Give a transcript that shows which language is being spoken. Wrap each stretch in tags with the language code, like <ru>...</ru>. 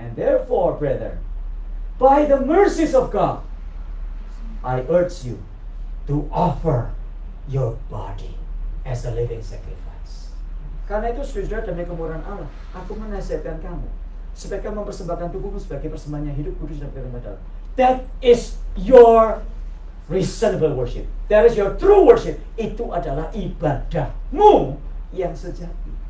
<en>And therefore, brethren, by the mercies of God, I urge you to offer your body as a living sacrifice.</en> <id>Karena itu saudara demi kemurahan Allah, aku menasihatkan kamu supaya kamu mempersembahkan tubuhmu sebagai persembahan yang hidup, kudus dan berkenan.</id> <en>That is your reasonable worship. That is your true worship.</en> <id>Itu adalah ibadahmu yang sejati.</id>